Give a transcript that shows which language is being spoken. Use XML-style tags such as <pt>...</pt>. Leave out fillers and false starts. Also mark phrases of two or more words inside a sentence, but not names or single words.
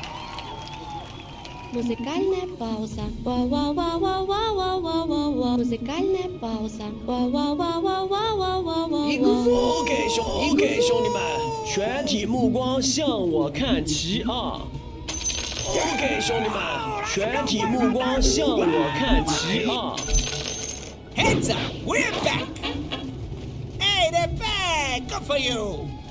<ru>Музыкальная пауза. Ва-ва-ва-ва-ва-ва-ва-ва. Музыкальная пауза. Ва-ва-ва-ва-ва-ва-ва-ва.</ru> <zh>OK，兄弟们，全体目光向我看齐啊！ OK，兄弟们，全体目光向我看齐啊！</zh> <en>Heads up, we're back! Hey, they're back! Good for you!</en>